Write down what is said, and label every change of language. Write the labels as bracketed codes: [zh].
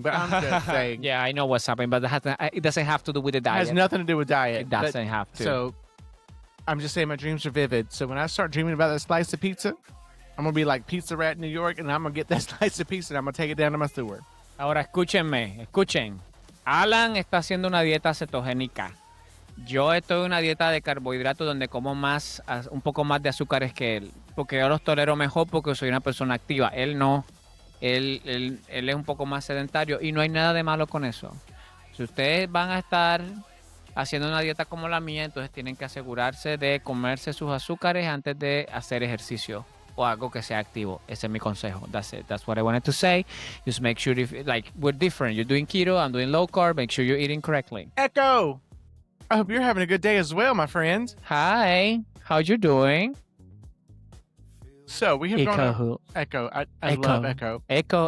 [en] But I'm just saying. Yeah, I know what's happening, but it doesn't have to do with the diet. It has nothing to do with diet. It doesn't have to. So I'm just saying my dreams are vivid. So when I start dreaming about that slice of pizza, I'm going to be like Pizza Rat in New York, and I'm going to get that slice of pizza, and I'm going to take it down to my sewer. [es] Ahora escuchen. Alan está haciendo una dieta cetogénica. Yo estoy en una dieta de carbohidratos donde como un poco más de azúcares que él, porque yo los tolero mejor porque soy una persona activa. Él no. Él es un poco más sedentario y no hay nada de malo con eso. Si ustedes van a estar haciendo una dieta como la mía, entonces tienen que asegurarse de comerse sus azúcares antes de hacer ejercicio o algo que sea activo. Ese es mi consejo. [en] That's it. That's what I wanted to say. Just make sure we're different. You're doing keto, I'm doing low carb. Make sure you're eating correctly. Echo! I hope you're having a good day as well, my friend. Hi. How you doing? So we have gone Echo. I love Echo.